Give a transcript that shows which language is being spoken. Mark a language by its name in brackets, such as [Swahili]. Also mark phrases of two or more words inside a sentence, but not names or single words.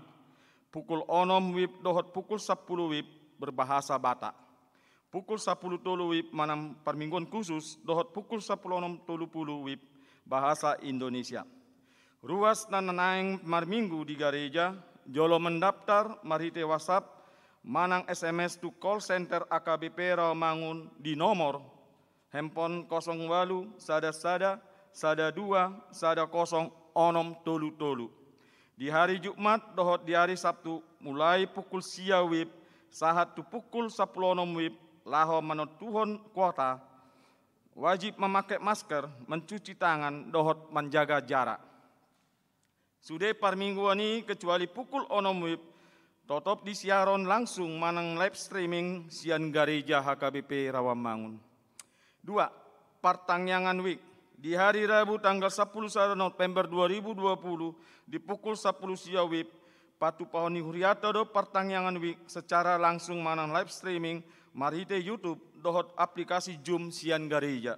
[Indonesian] Pukul 6 wib dohot pukul 10 wib berbahasa Batak. [Batak Toba] Pukul 10 tolu wib manam parmingguan khusus dohot pukul 10 tolu wib bahasa Indonesia. Ruas nananaeng marminggu di gereja jolo mendaftar marhite WhatsApp manang SMS to [English] call center [Batak Toba] AKBP Rawamangun [Indonesian] di nomor handphone [Batak Toba] 08 sada 2 sada 0 onom tolu. [Indonesian] Di hari Jumat [Batak Toba] dohot [Indonesian] di hari Sabtu mulai pukul [Batak Toba] sia wib sahat tu pukul 10 wib laho manut tuhon kuota [Indonesian] wajib memakai masker, mencuci tangan, [Batak Toba] dohot [Indonesian] menjaga jarak. [Batak Toba] Sudah par mingguan ini [Indonesian] kecuali pukul [Batak Toba] 6 wib totop disiaron langsung manang [English] live streaming [Batak Toba] sian gereja HKBP Rawamangun. 2. Partangyangan week. Di hari Rabu tanggal 10 November 2020 di pukul 10 sia wib patu pahoni huriata do partangyangan week [Indonesian] secara langsung [Batak Toba] manang [English] live streaming [Batak Toba] marite YouTube dohot aplikasi Zoom sian gereja.